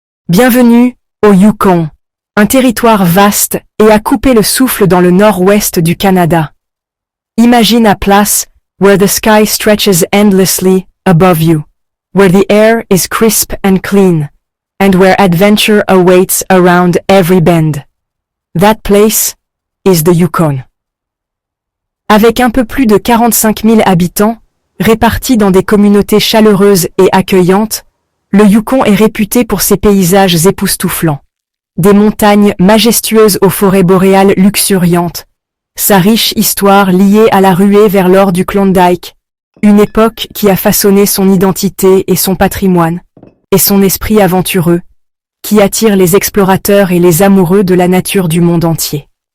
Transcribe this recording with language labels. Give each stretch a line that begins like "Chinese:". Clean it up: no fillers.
French: Bienvenue au Yukon, un territoire vaste et à couper le souffle dans le nord-ouest du Canada.
English: Imagine a place where the sky stretches endlessly above you, where the air is crisp and clean, and where adventure awaits around every bend. That place is the Yukon.
French: Avec un peu plus de 45 000 habitants, répartis dans des communautés chaleureuses et accueillantes, le Yukon est réputé pour ses paysages époustouflants. Des montagnes majestueuses aux forêts boréales luxuriantes, sa riche histoire liée à la ruée vers l'or du Klondike, une époque qui a façonné son identité et son patrimoine, et son esprit aventureux, qui attire les explorateurs et les amoureux de la nature du monde entier.